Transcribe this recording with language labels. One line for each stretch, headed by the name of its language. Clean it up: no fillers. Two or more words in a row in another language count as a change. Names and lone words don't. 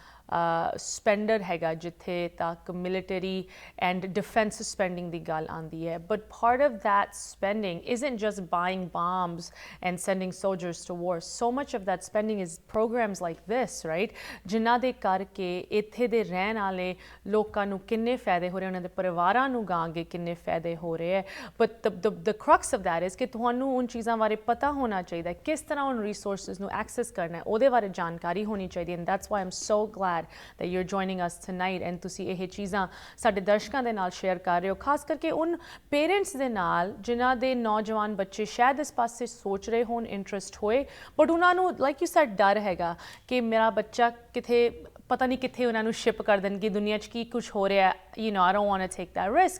English: ਸਪੈਂਡਰ
Punjabi: ਹੈਗਾ ਜਿੱਥੇ ਤੱਕ
English: military and defense spending
Punjabi: ਦੀ ਗੱਲ ਆਉਂਦੀ ਹੈ,
English: but part of that spending isn't just buying bombs and sending soldiers to war. So much of that spending is programs like this, right?
Punjabi: ਜਿਨ੍ਹਾਂ ਦੇ ਕਰਕੇ ਇੱਥੇ ਦੇ ਰਹਿਣ ਵਾਲੇ ਲੋਕਾਂ ਨੂੰ ਕਿੰਨੇ ਫਾਇਦੇ ਹੋ ਰਹੇ, ਉਹਨਾਂ ਦੇ ਪਰਿਵਾਰਾਂ ਨੂੰ ਗਾਂਗੇ ਕਿੰਨੇ ਫਾਇਦੇ ਹੋ ਰਹੇ ਹੈ।
English: but the crux of that is
Punjabi: ਕਿ ਤੁਹਾਨੂੰ ਉਨ ਚੀਜ਼ਾਂ ਬਾਰੇ ਪਤਾ ਹੋਣਾ ਚਾਹੀਦਾ, ਕਿਸ ਤਰ੍ਹਾਂ ਉਨ ਰਿਸੋਰਸਿਸ ਨੂੰ ਐਕਸੈਸ ਕਰਨਾ ਹੈ, ਉਹਦੇ ਬਾਰੇ ਜਾਣਕਾਰੀ ਹੋਣੀ ਚਾਹੀਦੀ ਹੈ।
English: and that's why I'm so glad that you're joining us tonight and
Punjabi: ਤੁਸੀਂ ਇਹ ਚੀਜ਼ਾਂ ਸਾਡੇ ਦਰਸ਼ਕਾਂ ਦੇ ਨਾਲ ਸ਼ੇਅਰ ਕਰ ਰਹੇ ਹੋ, ਖਾਸ ਕਰਕੇ ਉਨ ਪੇਰੈਂਟਸ ਦੇ ਨਾਲ ਜਿਨ੍ਹਾਂ ਦੇ ਨੌਜਵਾਨ ਬੱਚੇ ਸ਼ਾਇਦ ਇਸ ਪਾਸੇ ਸੋਚ ਰਹੇ ਹੋਣ, ਇੰਟਰਸਟ ਹੋਏ, ਬਟ ਉਹਨਾਂ ਨੂੰ
English: like you said
Punjabi: ਡਰ ਹੈਗਾ ਕਿ ਮੇਰਾ ਬੱਚਾ ਕਿਤੇ ਪਤਾ ਨਹੀਂ ਕਿੱਥੇ ਉਹਨਾਂ ਨੂੰ ਸ਼ਿਪ ਕਰ ਦੇਣ ਕਿ ਦੁਨੀਆ 'ਚ ਕੀ ਕੁਛ ਹੋ ਰਿਹਾ,
English: you know I don't want to take that risk.